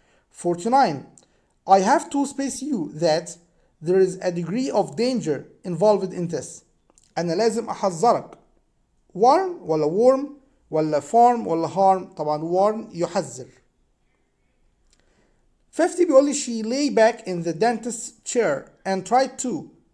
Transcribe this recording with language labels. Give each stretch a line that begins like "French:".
English: 49 I have to space you that there is a degree of danger involved in this.
Arabic: أنا لازم أحذرك.
English: warn ولا warm ولا farm ولا harm؟
Arabic: طبعا
English: warn يحذر. 50
Arabic: بيقول لي
English: she lay back in the dentist's chair and tried to